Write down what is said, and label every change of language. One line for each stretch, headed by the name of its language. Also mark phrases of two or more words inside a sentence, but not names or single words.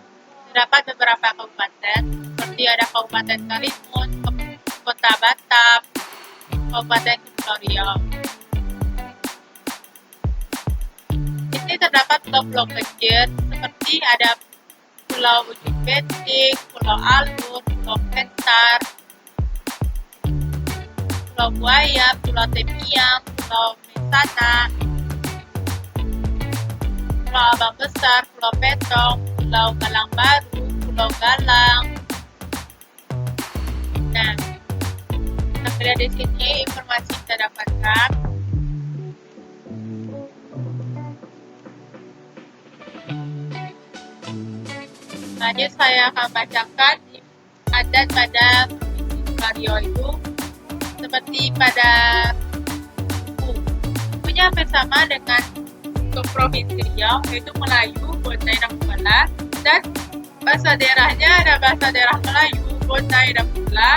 Indonesian: Terdapat beberapa kabupaten, seperti ada Kabupaten Karimun, Kota Batam, Kabupaten Kepulauan Riau. Ini terdapat pulau-pulau kecil, seperti ada Pulau Ujung Beting, Pulau Alur, Pulau Pentar, Pulau Buaya, Pulau Temiang, Pulau Mesana, Pulau Abang Besar, Pulau Petong, Pulau Galang Baru, Pulau Galang. Nah, kita lihat di sini informasi kita dapatkan. Lanjut saya akan bacakan adat pada Provinsi Riau itu seperti pada sukunya hampir sama dengan Provinsi Riau, yaitu Melayu, Bondai, dan Bula, dan bahasa daerahnya ada bahasa daerah Melayu, Bondai, dan Bula.